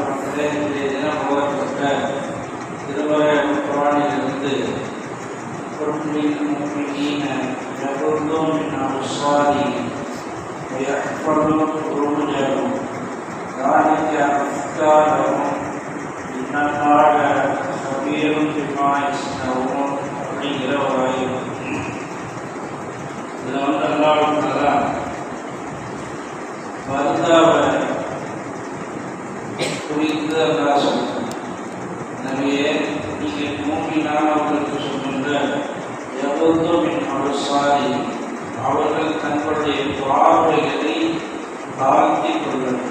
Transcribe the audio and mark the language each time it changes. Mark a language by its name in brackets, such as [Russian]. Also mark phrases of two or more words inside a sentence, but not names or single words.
[Tamil] இன்றைய தினம் ஓதப்பட்ட திருமறை குர்ஆனிலிருந்து [Arabic] المؤمنين يغضوا من أبصارهم ويحفظوا فروجهم ذلك أزكى لهم إن الله خبير بما يصنعون [Tamil] அப்படிங்கிற ஒரு ஆயத்து. இதில் [Arabic] الله تعالى [Tamil] பர்தாவை குறித்து அல்லாஹ் சொல்றார். நபியே, நீங்கள் மூமினானவர்களுக்கு சொல்கின்ற [Arabic] يغضوا من أبصار, [Tamil] அவர்கள் தங்களுடைய பார்வைகளை தாழ்த்திக் கொள்வது.